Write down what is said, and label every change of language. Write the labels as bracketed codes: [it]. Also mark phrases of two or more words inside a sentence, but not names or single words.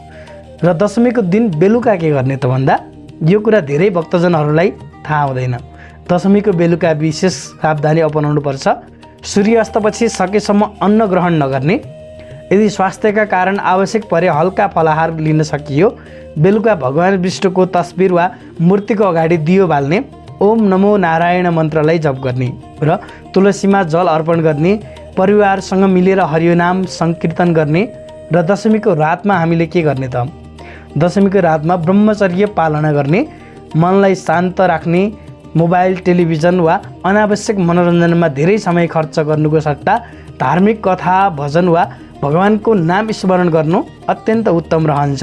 [ne] र दशमीको दिन बेलुका के गर्ने त भन्दा यो कुरा धेरै भक्तजनहरूलाई थाहा हुँदैन। दशमीको बेलुका विशेष सावधानी अपनाउनु पर्छ। सूर्यास्तपछि सकेसम्म अन्न ग्रहण नगर्ने। यदि स्वास्थ्यका कारण आवश्यक परे हल्का फलाहार लिन सकियो। बेलुका भगवान विष्णुको तस्बिर वा मूर्तिको अगाडि दियो बाल्ने, [sa] ओम नमो नारायण [ne] मन्त्रलाई जप गर्ने र तुलसीमा जल अर्पण गर्ने, परिवारसँग मिलेर हरिनाम सङ्कीर्तन गर्ने। र दशमीको रातमा हामीले के गर्ने त? दशमीको रातमा ब्रह्मचर्य पालना गर्ने, मनलाई शान्त राख्ने, [en] mobile television [ne] वा अनावश्यक मनोरञ्जनमा धेरै समय खर्च गर्नुको सट्टा धार्मिक कथा भजन वा भगवानको नाम स्मरण गर्नु अत्यन्त उत्तम रहन्छ।